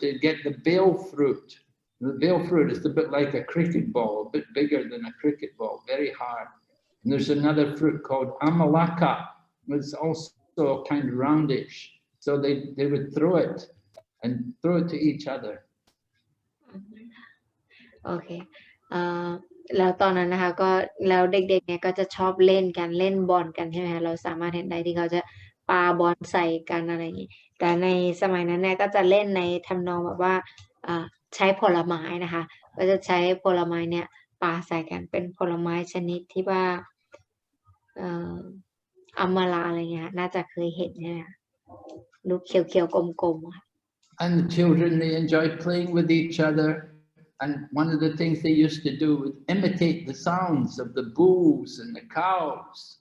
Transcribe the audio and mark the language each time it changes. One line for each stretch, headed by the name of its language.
English: They'd get the bale fruit. The bale fruit is a bit like a cricket ball, a bit bigger than a cricket ball, very hard. And there's another fruit called amalaka. It's also kind of roundish. So they would throw it to each other.
Thai: โอเคแล้วตอนนั้นนะคะก็แล้วเด็กๆเนี่ยก็จะชอบเล่นบอลกันใช่ไหมคะเราสามารถเห็นได้ที่เขาจะปาบอลใส่กันอะไรอย่างนี้แต่ในสมัยนั้นเนี่ยก็จะเล่นในทำนองแบบว่าใช้ผลไม้นะคะก็จะใช้ผลไม้เนี่ยปาใส่กันเป็นผลไม้ชนิดที่ว่าอัมมาลาอะไรเงี้ยน่าจะเคยเห็นใช่ไหมคะลูกเขียวๆกลมๆค่ะ
English: And the children, they enjoy playing with each other. And one of the things they used to do was imitate the sounds of the bulls and the cows.